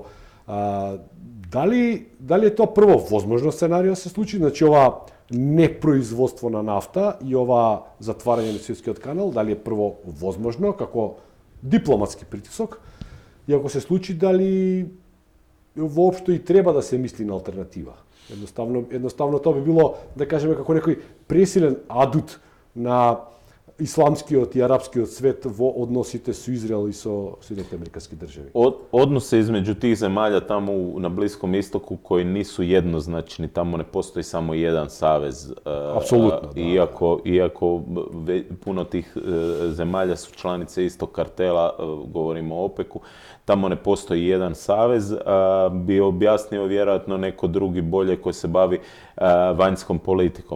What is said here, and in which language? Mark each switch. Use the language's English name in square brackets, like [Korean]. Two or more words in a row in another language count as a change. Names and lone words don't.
[Macedonian] Дали е тоа прво возможно сценарио се случи, значи ова непроизводство на нафта и ова затварање на Суетскиот канал, дали е прво возможно како дипломатски притисок, и ако се случи, дали воопшто и треба да се мисли на алтернатива. Едноставно тоа би било, да кажеме, како некој пресилен адут на исламскиот и арапскиот свет во односите со Израел и со Соединените американски држави? [Croatian] Odnose između tih zemalja tamo na Bliskom istoku koji nisu jednoznačni, tamo ne postoji samo jedan savez. Apsolutno, da. Iako puno tih zemalja su članice istog kartela, govorimo o OPEC-u, tamo ne postoji jedan savez, bi objasnio vjerojatno neko drugi bolje koji se bavi vanjskom politikom.